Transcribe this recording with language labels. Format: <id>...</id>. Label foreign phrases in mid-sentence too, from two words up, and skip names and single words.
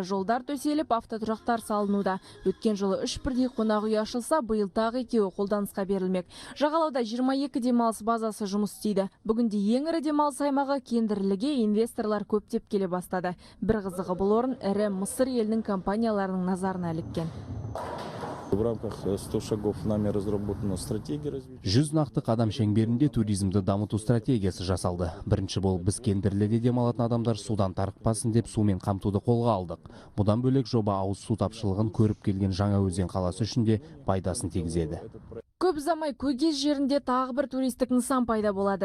<kk>Жолдар төселіп, автотұрақтар салынуда. Өткен жылы 3 бірдей қонақ үй ашылса, биыл тағы 2 қолданысқа берілмек. Жағалауда 22 демалыс базасы жұмыс істейді. Бүгінде ең ірі демалыс аймағы Кендірліге инвесторлар көптеп келе бастады. Бір қызығы, бұл орын ірі Мысыр елінің компанияларының назарына іліккен.</kk> <ru>В рамках 100 шагов нами разработана стратегия развития.</ru> <kk>100 нақты қадам шеңберінде туризмді дамыту стратегиясы жасалды. Бірінші бол біз Кендірліде демалатын адамдар судан тарықпасын деп сумен қамтуды қолға алдық. Бұдан бөлек жоба ауыз су тапшылығын көріп келген Жаңаөзен қаласы үшін де пайдасын тигізеді. Көп ұзамай Көгез жерінде тағы бір туристік нысан пайда болады.</kk>